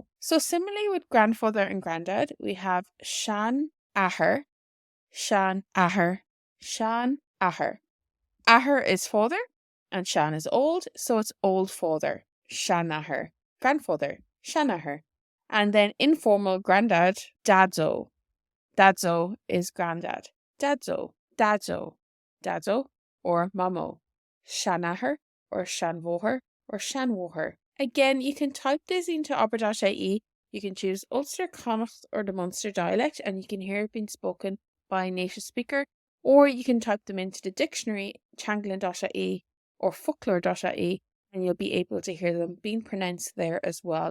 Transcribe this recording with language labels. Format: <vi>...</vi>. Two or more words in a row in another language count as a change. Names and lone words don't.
<en>So similarly with grandfather and granddad, we have</en> <ga>Seanathair, Seanathair, Seanathair.</ga> <en>Athair is father and Sean is old, so it's old father, Seanathair. Grandfather, Seanathair. And then informal granddad, Daideo. Daideo is granddad.</en> <ga>Daideo, Daideo, Daideo, or Mamó. Seanathair or Seanmháthair or Seanmháthair.</ga> <en>Again, you can type this into aber.ie. You can choose Ulster, Connacht or the Munster dialect and you can hear it being spoken by a native speaker, or you can type them into the dictionary changlin.ie or folklore.ie and you'll be able to hear them being pronounced there as well.</en>